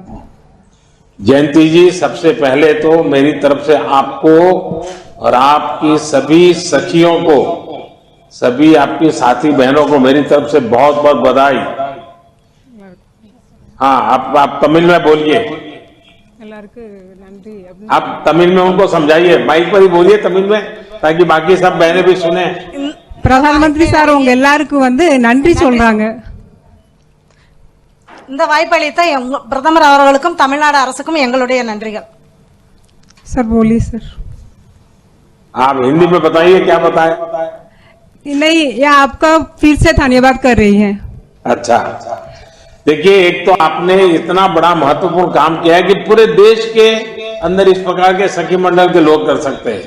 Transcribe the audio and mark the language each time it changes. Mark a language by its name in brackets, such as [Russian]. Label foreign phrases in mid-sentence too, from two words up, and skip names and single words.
[Hindi] जयंती जी, सबसे पहले तो मेरी तरफ से आपको और आपकी सभी सखियों को, सभी आपकी साथी बहनों को मेरी तरफ से बहुत बहुत बधाई। हाँ, आप तमिल में बोलिए। आप तमिल में उनको समझाइए, माइक पर ही बोलिए तमिल में, ताकि बाकी सब बहनें भी सुने। [Tamil] பிரதம சார் உங்க எல்லாருக்கும் வந்து நன்றி சொல்றாங்க. இந்த வாய்ப்பளித்த பிரதமர் அவர்களுக்கும் தமிழ்நாடு அரசுக்கும் எங்களுடைய நன்றிகள். [Hindi] सर बोलिए सर। आप हिंदी में बताइए, क्या बताएं? नहीं, ये आपका फिर से धन्यवाद कर रही हैं। अच्छा, देखिए, एक तो आपने इतना बड़ा महत्वपूर्ण काम किया है कि पूरे देश के अंदर इस प्रकार के सखी मंडल के लोग कर सकते हैं।